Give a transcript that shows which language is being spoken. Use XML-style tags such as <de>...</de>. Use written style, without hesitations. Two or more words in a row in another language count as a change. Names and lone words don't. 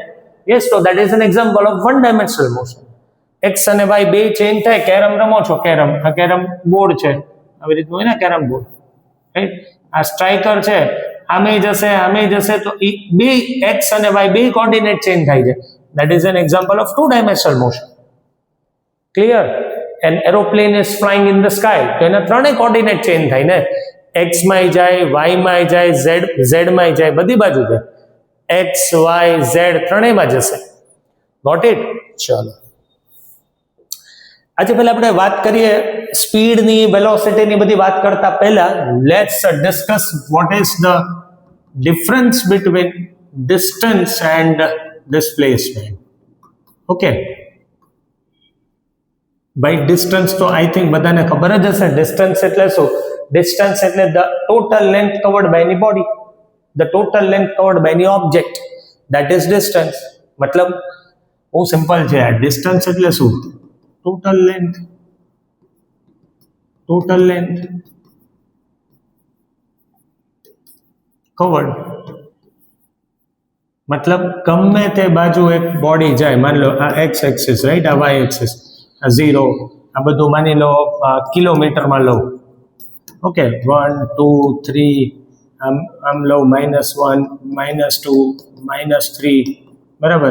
<en>યસ, તો that is an example of 1 dimensional motion.</en> <gu>એક્સ અને વાય 2 ચેન્જ થાય. કેરમ રમો છો, કેરમ, આ</gu> <en>carrom board</en> <gu>છે, આવી રીતનું હોય ને</gu> <en>carrom board,</en> <gu>રાઈટ. આ સ્ટ્રાઇકર છે, આમે જશે તો એ 2 એક્સ અને વાય 2 કોર્ડિનેટ ચેન્જ થાય છે.</gu> <en>That is an example of 2-dimensional motion. Clear? An aeroplane is flying in the sky.</en> <gu>તો એના 3 કોર્ડિનેટ ચેન્જ થાય ને. x માં જાય, y માં જાય, z માં જાય, બધી બાજુ જાય. x, y, z ત્રણેયમાં જશે.</gu> <en>Got it?</en> <gu>ચલો. આજે પહેલા આપણે વાત કરીએ સ્પીડની, વેલોસિટીની બધી વાત કરતા પહેલા</gu> <en>let's discuss what is the difference between distance and displacement. Okay, by distance</en> <gu>તો</gu> <en>I think</en> <gu>બધાને ખબર જ હશે. distance એટલે શું?</gu> <en>distance એટલે the total length covered by any body, the total length covered by any object, that is distance.</en> <gu>મતલબ બહુ સિમ્પલ છે. આ distance એટલે શું?</gu> <en>total length covered,</en> <gu>मतलब ગમે તે બાજુ એક બોડી જાય, માની લો આ</gu> <en>x axis,</en> <gu>રાઈટ, આ</gu> <en>y axis,</en> <gu>આ 0, આ બધું માની લો કિલોમીટરમાં લો. ઓકે, 1, 2, 3, આમ લો, -1, -2, -3, બરાબર.</gu>